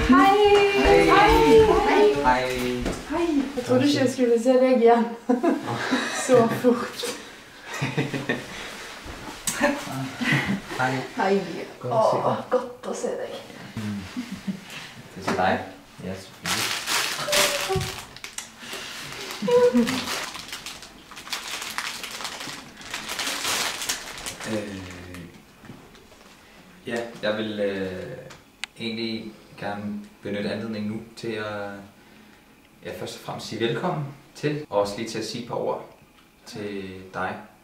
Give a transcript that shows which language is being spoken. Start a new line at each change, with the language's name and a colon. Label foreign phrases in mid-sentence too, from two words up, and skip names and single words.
Norwegian: Hei! Jeg trodde ikke jeg skulle se deg igjen. Så fort. Hei. Godt å se deg. Det er deg. Ja, selvfølgelig.
Danish: Ja, jeg vil egentlig gerne benytte anledningen nu til at først og fremmest sige velkommen til, og også lige til at sige et par ord til dig.